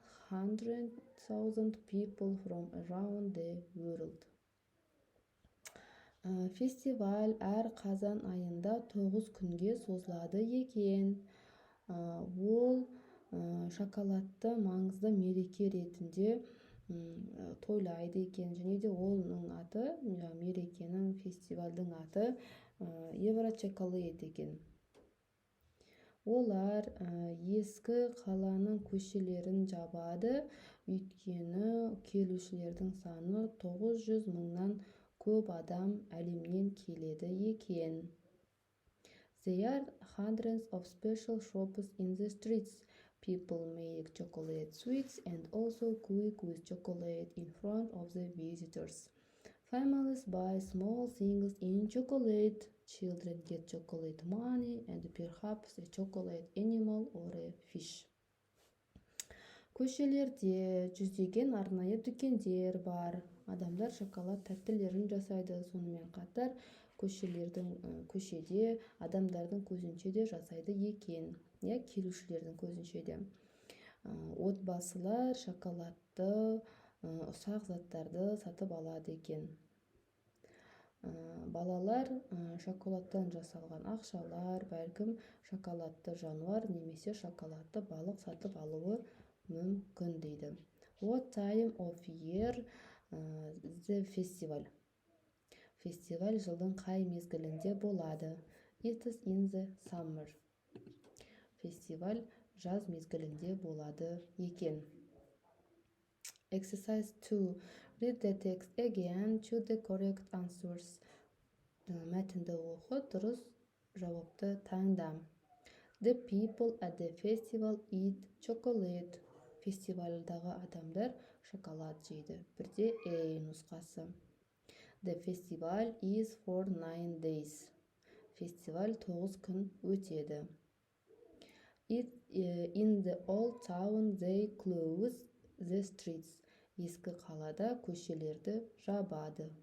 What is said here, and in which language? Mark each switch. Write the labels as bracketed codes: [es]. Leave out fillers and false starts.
[en] 900,000 people from around the world. [kk] Фестиваль әр қазан айында 9 күнге созылады екен. Ол шоколадты маңызды мереке ретінде тойлайды екен, және де оның аты, мерекенің, фестивальдің аты Euro chocolate екен. Олар ескі қаланың көшелерін жабады, өйткені келушілердің саны 900 мыңнан көп адам әлемнен келеді екен. [en] There are hundreds of special shops in the streets. People make chocolate sweets and also cook with chocolate in front of the visitors. Families buy small things in chocolate. Children get chocolate money and perhaps a chocolate animal or a fish. [kk] Көшелерде жүздеген арнайы дүкендер бар. Адамдар шоколад тәттілерін жасайды. Сонымен қатар көшеде адамдардың көзінше де жасайды екен. Келушілердің көзінше де. Отбасылар шоколадты, ұсақ заттарды сатып алады екен. Балалар шоколадтан жасалған ақшалар, бәлкім шоколадты жануар немесе шоколадты балық сатып алуы мүмкін дейді. [en] What time of year the festival? [kk] Фестиваль жылдың қай мезгілінде болады? [en] It is in the summer. [kk] Фестиваль жаз мезгілінде болады екен. [en] Exercise 2. Read the text again, choose the correct answers. [kk] Мәтінді оқы, дұрыс жауапты таңда. [en] The people at the festival eat chocolate. [kk] Фестивальдағы адамдар шоколад жейді. Бірде A нұсқасы. [en] The festival is for 9 days. [kk] Фестиваль 9 күн өтеді. [en] In the old town they close the streets. [kk] Ескі қалада көшелерді жабады.